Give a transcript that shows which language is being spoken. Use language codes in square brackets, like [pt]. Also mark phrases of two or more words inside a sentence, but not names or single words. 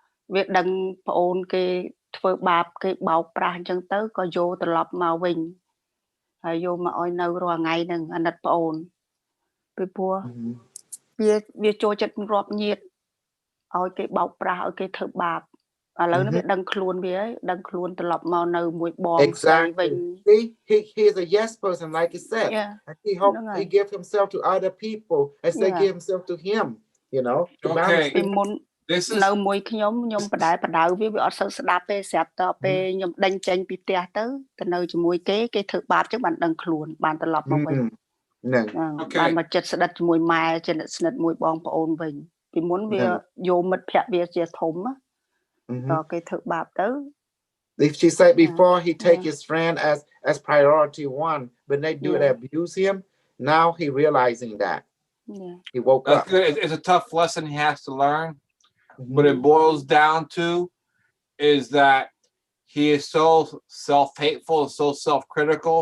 [km] វាដឹងប្អូនគេធ្វើបាបគេបោកប្រាស់អញ្ចឹងទៅក៏យកត្រឡប់មកវិញហើយយកមកឲ្យនៅរាល់ថ្ងៃហ្នឹងអាណិតប្អូនពីព្រោះវាចូលចិត្តរាប់ញាតឲ្យគេបោកប្រាស់ឲ្យគេធ្វើបាបឥឡូវនេះវាដឹងខ្លួនវាហើយដឹងខ្លួនត្រឡប់មកនៅមួយបងស្រីវិញ [en] he is a yes person like you said and he hope he give himself to other people as they give himself to him you know [km] ពីមុននៅមួយខ្ញុំបដៅវាអត់សូវស្ដាប់ទេស្រាប់តពេលខ្ញុំដេញចេញពីផ្ទះទៅនៅជាមួយគេធ្វើបាបចឹងបានដឹងខ្លួនបានត្រឡប់មកវិញបានមកចិត្តស្និទ្ធជាមួយម៉ែចិត្តស្និទ្ធមួយបងប្អូនវិញពីមុនវាយកមិត្តភក្តិវាជាធំតគេធ្វើបាបទៅ [en] She said before he take his friend as priority one when they do they abuse him now he realizing that he woke up. Good. It's a tough lesson he has to learn. What it boils down to is that he is so self-hateful, so self-critical.